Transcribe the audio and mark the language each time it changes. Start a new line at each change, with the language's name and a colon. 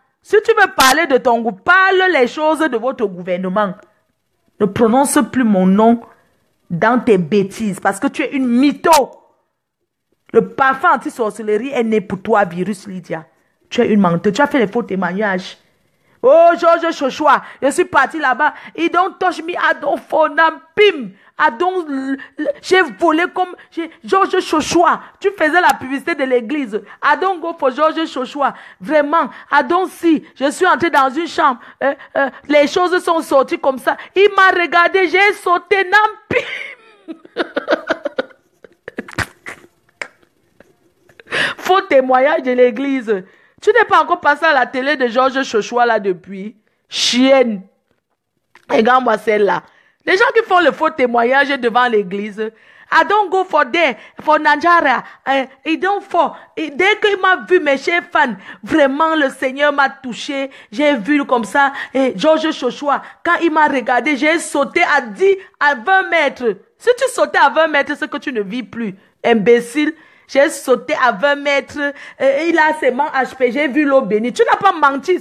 French: Si tu veux parler de ton groupe, parle les choses de votre gouvernement. Ne prononce plus mon nom dans tes bêtises. Parce que tu es une mytho. Le parfum anti-sorcellerie est né pour toi, virus Lydia. Tu es une menteuse. Tu as fait les faux témoignages. Oh, Georges Chochoa, je suis parti là-bas.
English: He don't touch me, I don't fall down, pim.
French: J'ai volé comme Georges Chochoa. Tu faisais la publicité de l'église.
English: I don't go for Georges Chochoa. Vraiment, I don't see.
French: Je suis entré dans une chambre. Les choses sont sorties comme ça. Il m'a regardé, j'ai sauté, nam, pim. Faux témoignage de l'église. Tu n'es pas encore passé à la télé de Georges Chochoa là depuis. Chienne. Regarde-moi celle-là. Les gens qui font le faux témoignage devant l'église.
English: I don't go for there, for Nigeria.
French: Dès qu'il m'a vu, mes chers fans, vraiment le Seigneur m'a touché. J'ai vu comme ça. Georges Chochoa, quand il m'a regardé, j'ai sauté à 20 mètres. Si tu sautais à 20 mètres, c'est que tu ne vis plus. Imbécile. J'ai sauté à 20 mètres. Il a ses mains HP. J'ai vu l'eau bénie. Tu n'as pas menti.